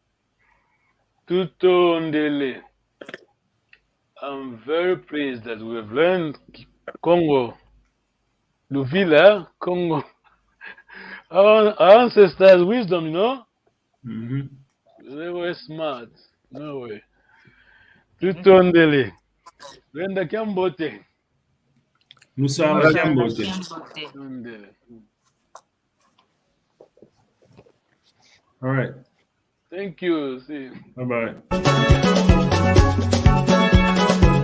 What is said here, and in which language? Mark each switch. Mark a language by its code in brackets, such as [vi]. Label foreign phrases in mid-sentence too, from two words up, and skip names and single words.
[kg] Tutondele. [en] I'm very pleased that we have learned Congo. [kg] Luvila, Congo. [en] Our ancestors' wisdom, They were smart. No way. [kg] Tutondele. Brenda Kiambote. Musala Kiambote. [en] All right. Thank you. See you. Bye-bye.